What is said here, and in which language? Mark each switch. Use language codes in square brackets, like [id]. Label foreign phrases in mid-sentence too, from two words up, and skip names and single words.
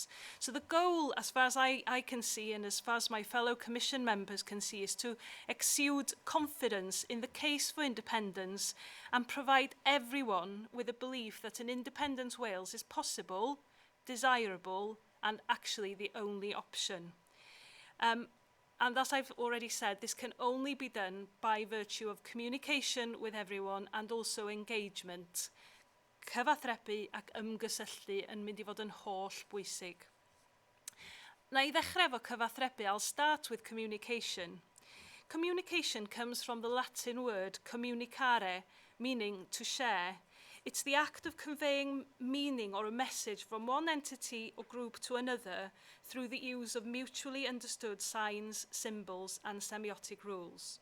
[en] So the goal, as far as I can see, and as far as my fellow Commission members can see, is to exude confidence in the case for independence and provide everyone with a belief that an independent Wales is possible, desirable, and actually the only option. And as I've already said, this can only be done by virtue of communication with everyone and also engagement. [cy] Cyfathrebu ac ymgysylltu yn mynd I fod yn holl bwysig. Na I ddechrau efo cyfathrebu, [en] I'll start with communication. Communication comes from the Latin word communicare, meaning to share. It's the act of conveying meaning or a message from one entity or group to another through the use of mutually understood signs, symbols, and semiotic rules.